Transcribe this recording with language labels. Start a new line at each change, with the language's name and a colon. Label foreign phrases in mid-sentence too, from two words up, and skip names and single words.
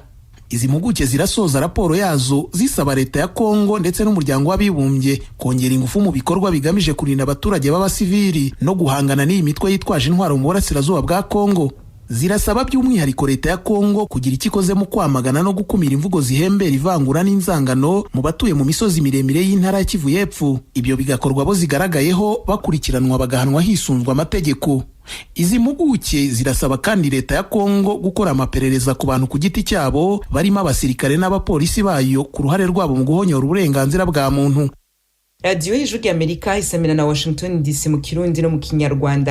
Kinyarwanda: Izi mpuguke zirasoza raporo yazo zisaba leta ya Kongo ndetse n'umuryango w'abibumbye kongera ingufu mu bikorwa bigamije kurinda abaturage b'abasivili no guhangana n'iyi mitwe yitwaje intwaro mu burasirazuba bwa Kongo. Zirasaba by'umwihariko leta ya Kongo kugira ikikoze mu kwamagana no gukumira imvugo zihembera ivangura n'inzangano mu batuye mu misozi miremire y'intara ya Kivu y'epfo. Ibyo bigakorwa bo zigaragayeho bakurikiranwa bagahanwa hisunzwe amategeko. Izi mpuguke zirasaba kandi leta ya Kongo gukora amaperereza ku bantu ku giti cyabo barimo abasirikare n'abapolisi bayo ku ruhare rwabo mu guhonyora uburenganzira bwa muntu.
Rundi: Radio y'Ijwi ry'Amerika isamira na Washington DC mu Kirundi no mu Kinyarwanda.